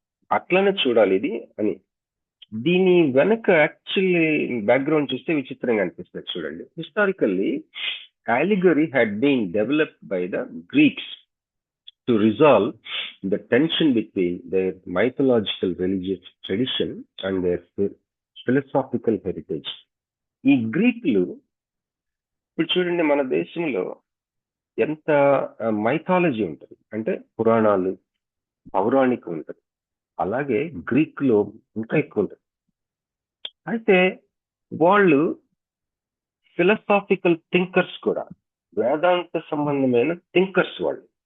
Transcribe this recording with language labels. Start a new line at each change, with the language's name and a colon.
Telugu: అట్లనే చూడాలి ఇది అని. దీని వెనక యాక్చువల్లీ బ్యాక్గ్రౌండ్ చూస్తే విచిత్రంగా అనిపిస్తుంది. చూడండి,
English: Historically allegory had been developed by the Greeks to resolve the tension between their mythological religious tradition and their philosophical heritage.
Telugu: ఈ గ్రీకులు ఇప్పుడు చూడండి, మన దేశంలో ఎంత మైథాలజీ ఉంటుంది అంటే పురాణాలు, పౌరాణికం ఉంటుంది. అలాగే గ్రీకులో ఇంకా ఎక్కువ ఉంటుంది. అయితే వాళ్ళు ఫిలసాఫికల్ థింకర్స్ కూడా, వేదాంత సంబంధమైన థింకర్స్ వాళ్ళు.